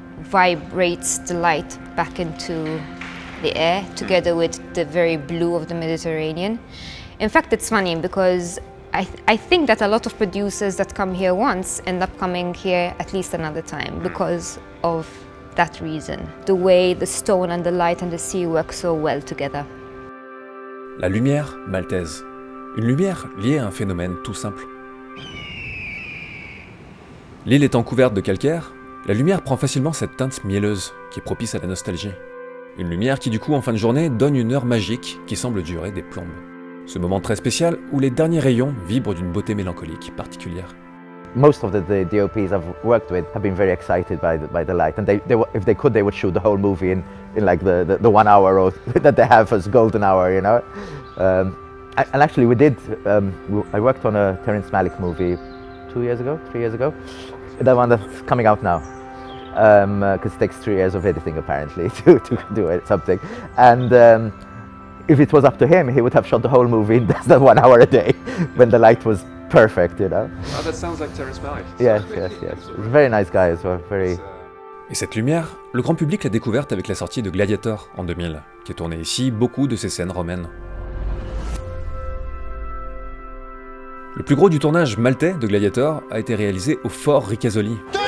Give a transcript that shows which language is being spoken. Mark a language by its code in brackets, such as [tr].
[en] vibrates the light back into the air together with the very blue of the Mediterranean. In fact, it's funny because I think that a lot of producers that come here once end up coming here at least another time because of that reason. The way the stone and the light and the sea work so well together. [fr] La lumière maltaise. Une lumière liée à un phénomène tout simple. L'île étant couverte de calcaire, la lumière prend facilement cette teinte mielleuse qui est propice à la nostalgie. Une lumière qui du coup en fin de journée donne une heure magique qui semble durer des plombes. Ce moment très spécial où les derniers rayons vibrent d'une beauté mélancolique particulière. [en] Most of the DOPs I've worked with have been very excited by the light, and if they could, they would shoot the whole movie in like the 1 hour or that they have as golden hour, you know. And actually, I worked on a Terrence Malick movie 3 years ago. The one that's coming out now, because it takes 3 years of editing apparently to do something. And if it was up to him, he would have shot the whole movie in less than 1 hour a day when the light was perfect, you know. Oh, that sounds like Terrence Malick. Yes. Very nice guy as well. Very. [fr] Et cette lumière, le grand public l'a découverte avec la sortie de Gladiator en 2000, qui a tourné ici beaucoup de ses scènes romaines. Le plus gros du tournage maltais de Gladiator a été réalisé au fort Ricasoli.